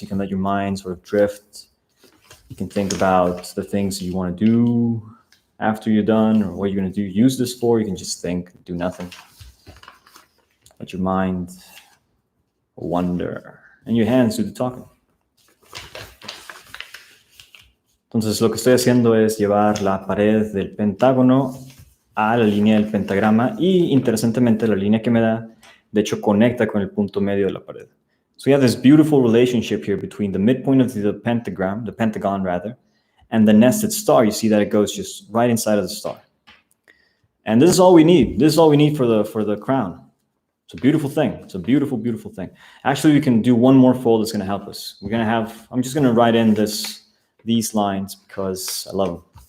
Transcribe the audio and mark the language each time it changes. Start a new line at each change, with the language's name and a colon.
English: You can let your mind sort of drift. You can think about the things you want to do after you're done, or what you're going to do, use this for. You can just think, do nothing. Let your mind wander, and your hands do the talking.
Spanish: Entonces lo que estoy haciendo es llevar la pared del pentágono a la línea del pentagrama, y interesantemente la línea que me da, de hecho, conecta con el punto medio de la pared.
English: So you have this beautiful relationship here between the midpoint of the pentagram, the pentagon rather, and the nested star. You see that it goes just right inside of the star. And this is all we need. This is all we need for the crown. It's a beautiful thing. It's a beautiful, beautiful thing. Actually, we can do one more fold that's going to help us. We're going to have, I'm just going to write in these lines because I love them.